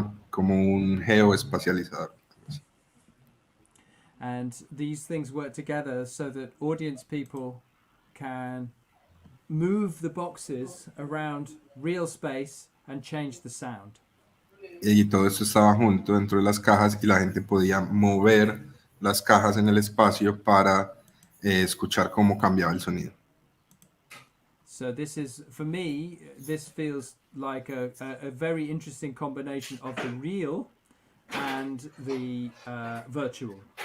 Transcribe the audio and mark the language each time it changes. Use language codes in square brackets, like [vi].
[es] Como un geoespacializador. [en] And these things work together so that audience people can move the boxes around real space and change the sound. [es] Y todo esto estaba junto dentro de las cajas y la gente podía mover las cajas en el espacio para escuchar cómo cambiaba el sonido. [en] So this is, for me, this feels like a very interesting combination of the real and the virtual.